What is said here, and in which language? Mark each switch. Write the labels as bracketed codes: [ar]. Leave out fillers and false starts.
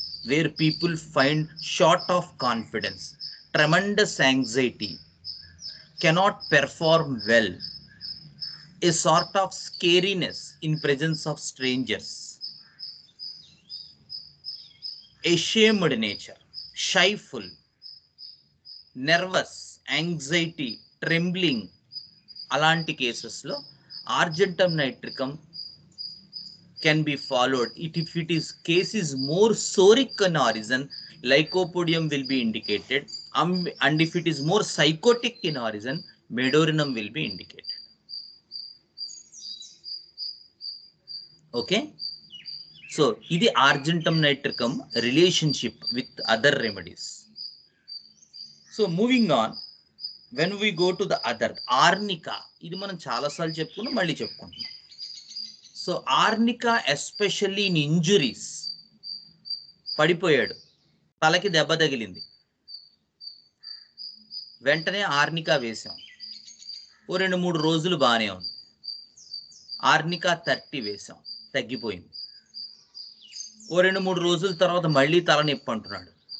[en] where people find short of confidence, tremendous anxiety, cannot perform well, a sort of scariness in presence of strangers, ashamed nature, shyful, nervous, anxiety, trembling, [te] అలాంటి కేసెస్లో ఆర్జెంటమ్ నైట్రికమ్ [en] can be followed. If it is case is more soric in origin, lycopodium will be indicated, and if it is more psychotic in origin, medorinum will be indicated. Okay, so [te] ఇది [en] argentum nitricum relationship with other remedies. So moving on, when we go to the other arnica, [te] ఇది మనం చాలా సార్లు చెప్పుకున్నాం, మళ్ళీ చెప్పుకుంటున్నాం. So arnica [en] especially in injuries, [te] పడిపోయాడు, తలకి దెబ్బ తగిలింది, వెంటనే ఆర్నికా వేసాం, ఓ 2-3 రోజులు బాగానే ఉంది, ఆర్నికా 30 వేసాం, తగ్గిపోయింది, ఓ 2-3 రోజుల తర్వాత మళ్ళీ తలనొప్పి అంటున్నాడు.